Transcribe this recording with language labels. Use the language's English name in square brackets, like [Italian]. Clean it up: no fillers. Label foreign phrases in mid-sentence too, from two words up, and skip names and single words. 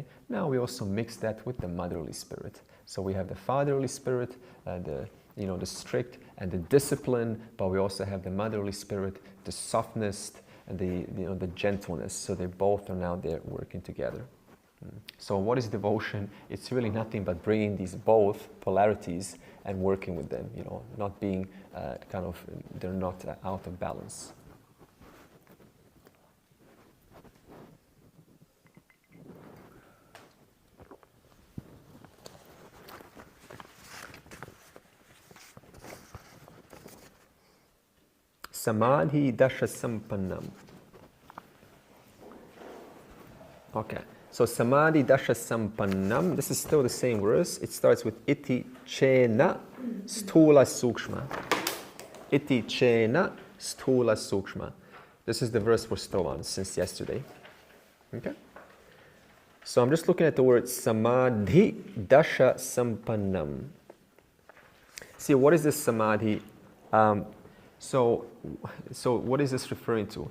[English] Now we also mix that with the motherly spirit. So we have the fatherly spirit, the strict and the discipline, but we also have the motherly spirit, the softness and the gentleness. So they both are now there working together. So what is devotion? It's really nothing but bringing these both polarities and working with them, not being they're not out of balance. [Sanskrit] Samadhi dasha sampannam. [English] Okay, so [Sanskrit] samadhi dasha sampannam, [English] this is still the same verse. It starts with [Sanskrit] iti chena stula sukshma. Iti chena stula sukshma. [English] This is the verse we're still on since yesterday. Okay? So I'm just looking at the word [Sanskrit] samadhi dasha sampannam. [English] See, what is this samadhi? So what is this referring to?